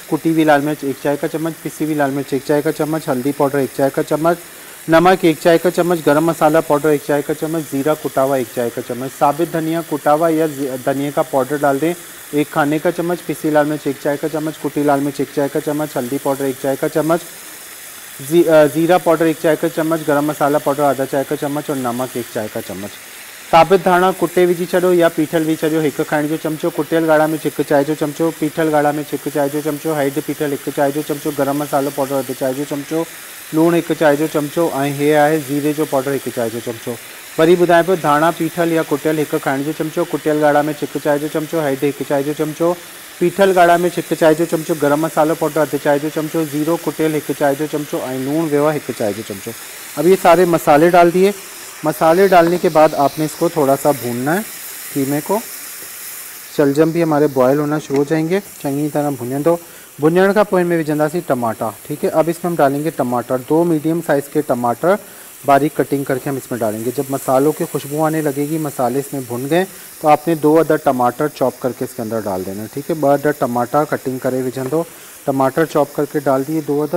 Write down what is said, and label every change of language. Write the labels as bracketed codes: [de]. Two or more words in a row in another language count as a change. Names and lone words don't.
[ur] کٹی ہوئی لال مرچ 1 چائے کا چمچ، پسی ہوئی لال مرچ 1 چائے کا چمچ، ہلدی پاؤڈر 1 چائے کا چمچ، نمک 1 چائے کا چمچ، گرم مسالا پاؤڈر 1 چائے کا چمچ، زیرہ کٹا ہوا 1 چائے کا چمچ، ثابت دھنیا کٹا ہوا یا دھنیا کا پاؤڈر ڈال دیں 1 کھانے کا چمچ، پسی لال مرچ 1 چائے کا چمچ، کٹی لال مرچ 1 چائے کا چمچ، ہلدی پاؤڈر 1 چائے کا چمچ، زیرہ پاؤڈر 1 چائے کا چمچ، گرم مسالا پاؤڈر آدھا چائے کا چمچ اور نمک 1 چائے کا چمچ. [sd] साबित धाणा कुटे विझी छॾियो या पीठल विझी छॾियो 1 खाइण जो चमचो, कुटियल ॻाढ़ा मिर्च 1 चाय जो चमचो, पीठल ॻाढ़ा मिर्च 1 चाय जो चमचो, हैड पीठल 1 चाय जो चमचो, गरम मसालो पाउडर अधु चाय जो चमचो, लूणु 1 चाय जो चमचो ऐं हे आहे ज़ीरे जो पाउडर 1 चाय जो चमचो। वरी ॿुधायां पियो, धाणा पीठल या कुटियल 1 खाइण जो चमचो, कुटियल ॻाढ़ा मिर्च 1 चाय जो चमचो, हैड 1 चाय जो चमचो, पीठल ॻाढ़ा मिर्च 1 चाय जो चमचो, गरम मसालो पाउडर अधु चाय जो चमचो, ज़ीरो कुटियल 1 चाय जो चमचो ऐं लूणु वियो आहे 1 चाय जो चमचो। [ur] اب یہ سارے مسالے ڈال دیے. مسالے ڈالنے کے بعد آپ نے اس کو تھوڑا سا بھوننا ہے قیمے کو. شلجم بھی ہمارے بوائل ہونا شروع ہو جائیں گے، چنگی طرح بھنے دو. [sd] भुनण का पोइ में विझंदासीं टमाटा। [ur] ٹھیک ہے، اب اس میں ہم ڈالیں گے ٹماٹر، 2 [en] medium size [ur] کے ٹماٹر باریک کٹنگ کر کے ہم اس میں ڈالیں گے. جب مسالوں کی خوشبو آنے لگے گی، مسالے اس میں بھن گئے، تو آپ نے 2 عدد ٹماٹر چاپ کر کے اس کے اندر ڈال دینا. ٹھیک ہے, [sd] 2 अदद टमाटर कटिंग करे विझन दो। [ur] ٹماٹر چاپ کر کے ڈال دیے 2 عدد.